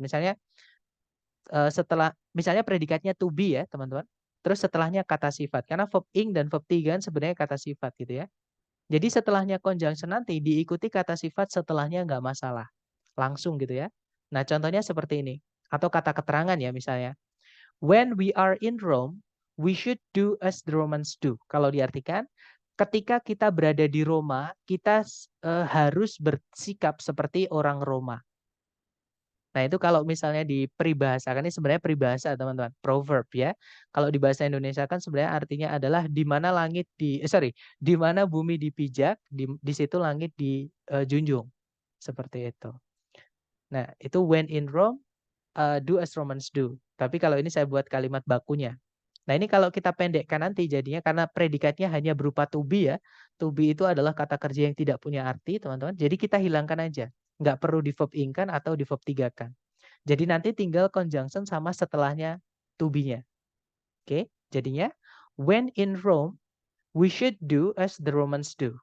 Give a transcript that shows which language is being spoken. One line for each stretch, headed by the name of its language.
Indonesian: Misalnya setelah misalnya predikatnya to be ya, teman-teman. Terus setelahnya kata sifat. Karena verb ing dan verb tiga kan sebenarnya kata sifat gitu ya. Jadi setelahnya conjunction nanti diikuti kata sifat setelahnya nggak masalah. Langsung gitu ya. Nah, contohnya seperti ini. Atau kata keterangan ya misalnya.
English: When we are in Rome, we should do as the Romans do.
Indonesian: Kalau diartikan, ketika kita berada di Roma, kita harus bersikap seperti orang Roma. Nah, itu kalau misalnya diperibahasa, ini sebenarnya peribahasa teman-teman, proverb ya. Kalau di bahasa Indonesia kan sebenarnya artinya adalah di mana langit di mana bumi dipijak, di situ langit dijunjung. Seperti itu. Nah, itu
English: when in Rome, do as Romans do.
Indonesian: Tapi kalau ini saya buat kalimat bakunya. Nah, ini kalau kita pendekkan nanti jadinya karena predikatnya hanya berupa to be ya. To be itu adalah kata kerja yang tidak punya arti, teman-teman. Jadi kita hilangkan aja. Nggak perlu di verb ing-kan atau di verb tiga-kan. Jadi nanti tinggal conjunction sama setelahnya to be-nya. Oke, jadinya
English: when in Rome, we should do as the Romans do.